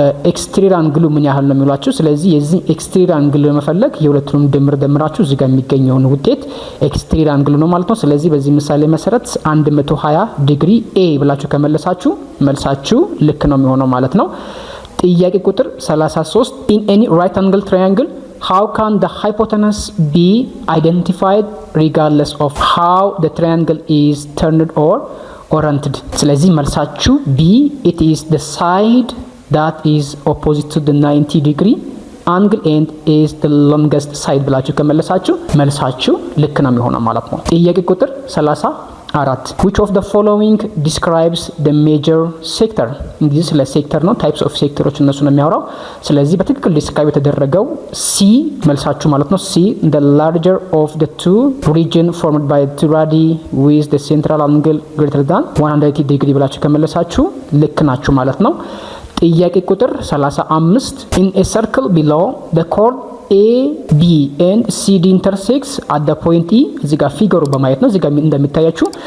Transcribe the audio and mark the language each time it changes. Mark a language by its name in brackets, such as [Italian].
[Amharic] ኤክስትሪየር አንግሉ ምን ያህል ነው የሚሏችሁ። ስለዚህ የዚህ ኤክስትሪየር አንግል ለመፈለግ የሁለቱንም ድምር ደምራችሁ እዚህ ጋር የሚገኘውን ውጤት ኤክስትሪየር አንግሉ ነው ማለት ነው። ስለዚህ በዚህ ምሳሌ መሰረት 120 ዲግሪ ኤ ብላችሁ ከመለሳችሁ መልሳችሁ ልክ ነው የሚሆነው ማለት ነው። ጥያቄ ቁጥር 33 [English] in any right angle triangle how can the hypotenuse be identified regardless of how the triangle is turned or oriented? [Amharic] ስለዚህ መልሳችሁ [English] B, it is the side that is opposite to the 90 degree angle and is the longest side [Amharic] ብላችሁ ከመለሳችሁ መልሳችሁ ልክ ነው የሚሆነው ማለት ነው። ጥያቄ ቁጥር [English] 34 which of the following describes the major sector? [Amharic] እንግዲህ ስለ ሴክተር ነው፣ ታይፕስ ኦፍ ሴክተሮች እነሱ ነው የሚያወራው። ስለዚህ በትክክል ዲስክራይብ የተደረገው C መልሳችሁ ማለት ነው። [English] C the larger of the two region formed by two radii with the central angle greater than 180 degree [Amharic] ብላችሁ ከመለሳችሁ ልክ ናችሁ ማለት ነው። ጥያቄ ቁጥር 35 [English] in a circle below the chord A B and C D intersects at the point E [Amharic] እዚህ ጋር ፊገሩ በማየት ነው። እዚህ ጋር እንደሚታያችሁ